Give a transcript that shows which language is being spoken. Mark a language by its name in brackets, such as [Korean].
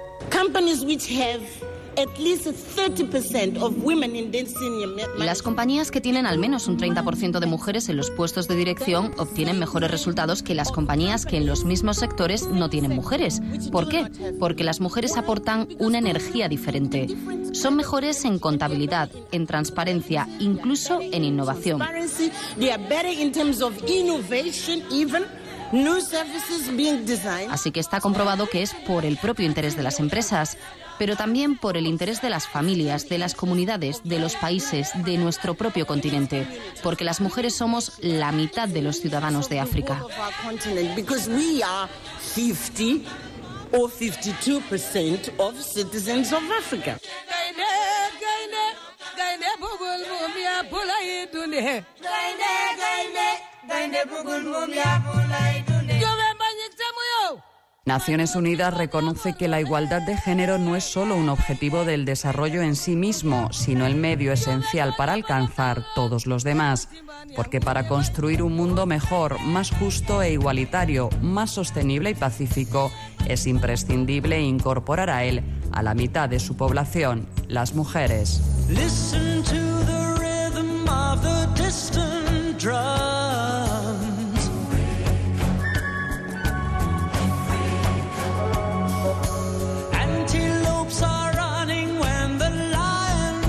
[English] Companies which have at least 30% of women in senior management. [Spanish] Las compañías que tienen al menos un 30% de mujeres en los puestos de dirección obtienen mejores resultados que las compañías que en los mismos sectores no tienen mujeres. ¿Por qué? Porque las mujeres aportan una energía diferente. Son mejores en contabilidad, en transparencia, incluso en innovación. [English] They are better in terms of innovation even. New services being designed. [Spanish] Así que está comprobado que es por el propio interés de las empresas, pero también por el interés de las familias, de las comunidades, de los países, de nuestro propio continente, porque las mujeres somos la mitad de los ciudadanos de África. [English] Because we are 50 or 52% of citizens of Africa. [Spanish] Naciones Unidas reconoce que la igualdad de género no es solo un objetivo del desarrollo en sí mismo, sino el medio esencial para alcanzar todos los demás. Porque para construir un mundo mejor, más justo e igualitario, más sostenible y pacífico, es imprescindible incorporar a él a la mitad de su población, las mujeres. [English] Listen to the rhythm of the distant drums. Antelopes are running when the lion.